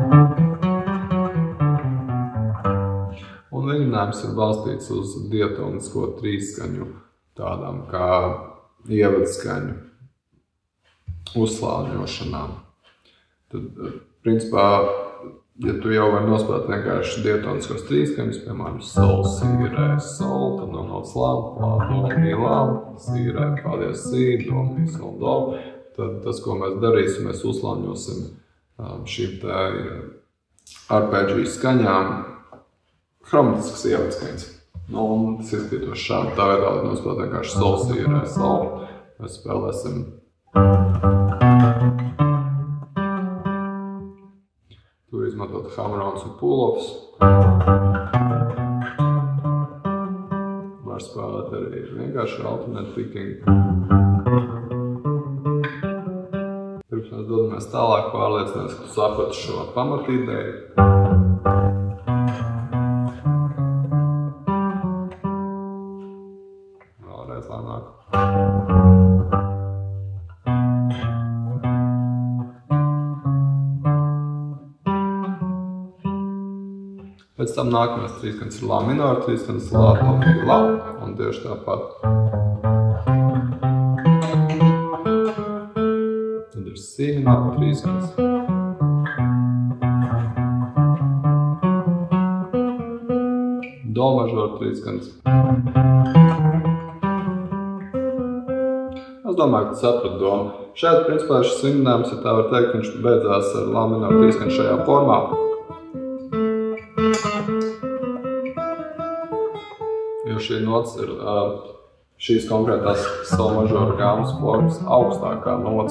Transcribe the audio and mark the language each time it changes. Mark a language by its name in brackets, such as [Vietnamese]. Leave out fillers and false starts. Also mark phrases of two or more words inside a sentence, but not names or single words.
[Latvian] Un vingrinājums ir balstīts uz diatonisko trīsskaņu, tādām kā ievadskaņu uzslāņošanām. Tad, principā, ja tu jau vari nospēlēt vienkārši diatoniskos trīsskaņus, piemēram, sol, si, re, sol, tad no nots la, do, mi, la, si, re, fa, diez, si, do, mi, sol, do, tad tas, ko mēs darīsim, mēs uzslāņosim šīm te arpeģiju skaņām chromatiskas ievadskaņas. Un tas izskatītos šādi. Tā veidā, lai nospēlēt vienkārši sol, si, re, sol, mēs spēlēsim tur izmantot hammer-ons un pull-offs. Var spēlēt arī vienkārši [English] alternate picking. [Latvian] Pirms mēs dodamies tālāk, pārliecināties, ka tu saprati šo pamatīdeju. Vēlreiz lēnāk. Pēc tam nākamais trīsskaņas ir la minora, trīsskaņas la, do, mi, la, un tieši tāpat. Tad ir si minora trīsskaņas. Do mažora trīsskaņas. Es domāju, ka tu saprati domu. Šeit, principā, šis vingrinājums, ja tā var teikt, viņš beidzās ar la minora trīsskaņu šajā formā. Jo šī nots ir šīs konkrētās sol mažora gāmas formas augstākā nots.